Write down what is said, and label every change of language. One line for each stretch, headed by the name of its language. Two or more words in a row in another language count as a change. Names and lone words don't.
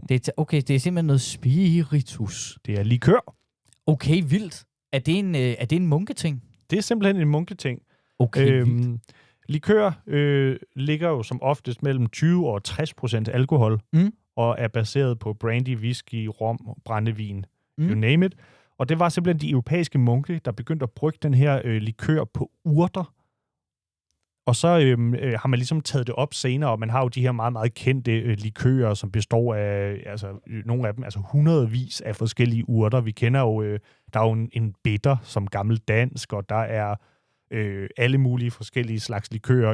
Danish: Okay, det er simpelthen noget spiritus. Det er likør. Okay, vildt. Er det en munketing? Det er simpelthen en munketing. Okay, vildt. Likør ligger jo som oftest mellem 20 og 60% alkohol, og er baseret på brandy, whisky, rom, brændevin,
English: you name it.
Danish: Og det var simpelthen de europæiske munke, der begyndte at brygge den her likør på urter. Og så har man ligesom taget det op senere, og man har jo de her meget, meget kendte likører, som består af, nogle af dem, hundredvis af forskellige urter. Vi kender jo, der er jo en bitter som gammel dansk, og der er alle mulige forskellige slags likører.